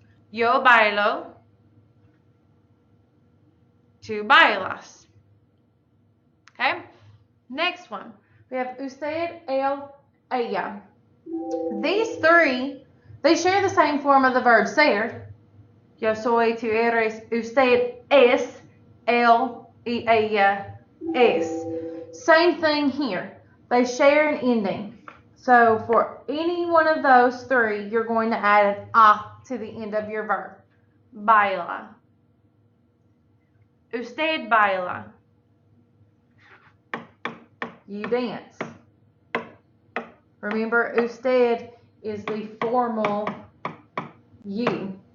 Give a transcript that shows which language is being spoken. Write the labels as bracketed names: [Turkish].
[Spanish] Yo bailo. Tú bailas. [English] Okay? Next one. We have usted, él, ella. These three, they share the same form of the verb ser. [Spanish] Yo soy, tú eres, usted es, él y ella es. [English] Same thing here. They share an ending. So for any one of those three, you're going to add an a to the end of your verb. Baila. [Spanish] Usted baila. [English] You dance. Remember, usted is the formal you.